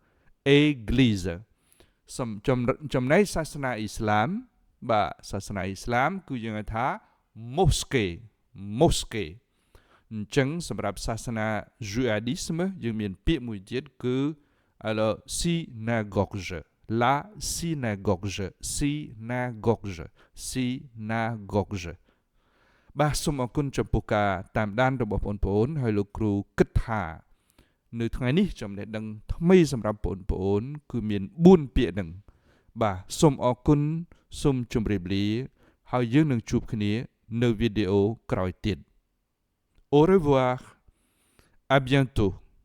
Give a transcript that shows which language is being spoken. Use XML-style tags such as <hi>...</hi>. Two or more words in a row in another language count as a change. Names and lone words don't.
<km>ចំណែកសាសនាអ៊ីស្លាមបាទសាសនាអ៊ីស្លាមគឺយើងហៅថា mosque អញ្ចឹងសម្រាប់សាសនា judaïsme យើងមានពាក្យមួយទៀតគឺ</km> <fr>alors synagogue la</fr> <km>synagogue បាទសូមអរគុណចំពោះការតាមដានរបស់បងប្អូនហើយលោកគ្រូគិតថានៅថ្ងៃនេះចំណេះដឹងថ្មីសម្រាប់បងប្អូនគឺមាន4ពាក្យហ្នឹងបាទសូមអរគុណសូមជម្រាបលាហើយយើងនឹងជួបគ្នានៅវីដេអូក្រោយទៀត</km> <fr>Au revoir à bientôt</fr>